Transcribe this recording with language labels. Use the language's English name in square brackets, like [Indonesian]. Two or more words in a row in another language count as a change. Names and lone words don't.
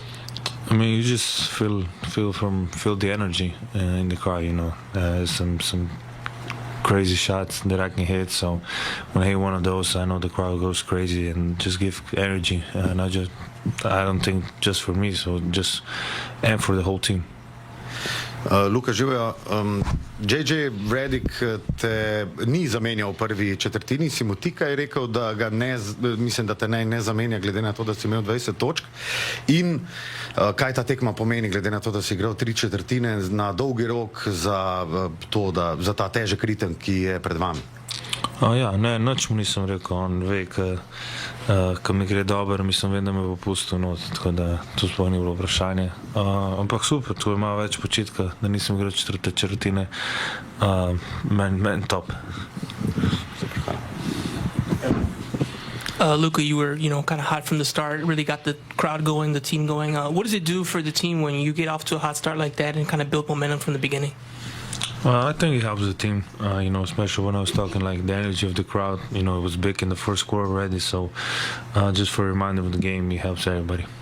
[English] I mean, you just feel the energy in the crowd. Some crazy shots that I can hit. So when I hit one of those, I know the crowd goes crazy and just give energy. And I don't think just for me, and for the whole team. [Slovenian] Luka, živijo. J.J. Redick te ni zamenjal v prvi četrtini, si mu tikaj rekel, da ga mislim, da te ne zamenja glede na to, da si imel 20 točk. In kaj ta tekma pomeni glede na to, da si igral 3 četrtine na dolgi rok za ta težek ritem, ki je pred vami? Ja, ne, nič mu nisem rekel, on ve, ko mi gre dobro, mislim, vem, da me bo pustil not, tako da to sploh ni bilo vprašanje. Ampak super, tu je malo več počitka, da nisem igral četrte četrtine, meni top. [English] Luka, you were, kind of hot from the start, really got the crowd going, the team going. What does it do for the team when you get off to a hot start like that and kind of build momentum from the beginning? I think it helps the team, especially when I was talking like the energy of the crowd, it was big in the first quarter already, so just for a reminder of the game, it helps everybody.